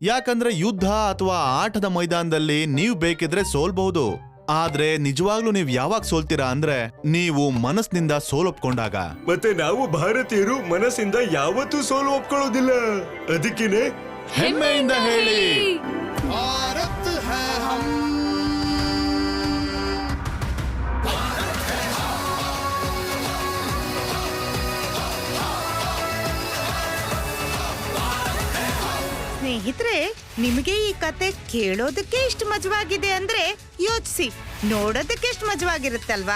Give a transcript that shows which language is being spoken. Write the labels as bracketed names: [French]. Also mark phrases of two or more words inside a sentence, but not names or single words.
[Kannada] ಯಾಕಂದ್ರೆ ಯುದ್ಧ ಅಥವಾ ಆಟದ ಮೈದಾನದಲ್ಲಿ ನೀವು ಬೇಕಿದ್ರೆ ಸೋಲ್ಬಹುದು, ಆದ್ರೆ ನಿಜವಾಗ್ಲೂ ನೀವು ಯಾವಾಗ ಸೋಲ್ತೀರಾ ಅಂದ್ರೆ ನೀವು ಮನಸ್ಸಿನಿಂದ ಸೋಲೊಪ್ಕೊಂಡಾಗ. ಮತ್ತೆ ನಾವು ಭಾರತೀಯರು ಮನಸ್ಸಿಂದ ಯಾವತ್ತೂ ಸೋಲು ಒಪ್ಕೊಳ್ಳೋದಿಲ್ಲ. ಅದಕ್ಕೇನೆ ಹೆಮ್ಮೆಯಿಂದ ಹೇಳಿ, [Hindi] भारत है हम [Kannada] ಸ್ನೇಹಿತರೆ, ನಿಮಗೆ ಈ ಕತೆ ಕೇಳೋದಕ್ಕೆ ಇಷ್ಟು ಮಜವಾಗಿದೆ ಅಂದ್ರೆ ಯೋಚಿಸಿ, ನೋಡೋದಕ್ಕೆ ಎಷ್ಟು ಮಜವಾಗಿರುತ್ತಲ್ವಾ?